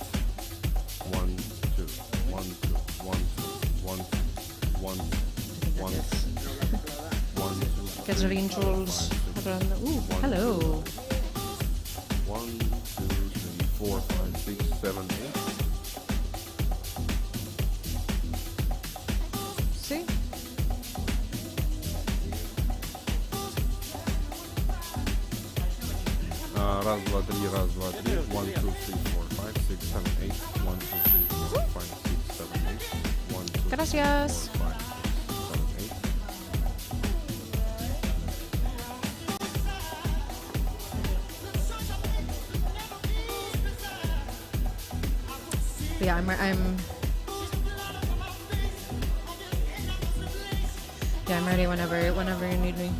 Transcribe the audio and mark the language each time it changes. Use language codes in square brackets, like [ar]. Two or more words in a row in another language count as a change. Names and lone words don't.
[en] 1, 2, 1, 2, 1, 2, 1, 1, 1, 1, 2. [ca] Aquests rínxols. Hello. [en] 1, 2, 3, 4, 5, 6, 7, 8. [es] Sí. [ru] Раз, два, три, раз, два, три. [en] 1, 2, 3, 4, 5, 6, 7, 8. 1, 2, 3, 4, 5, 6, 7, 8. 1, 2, 3, 4, 5, 6, 7, 8. [es] Gracias. [en] But yeah, I'm ready whenever you need me.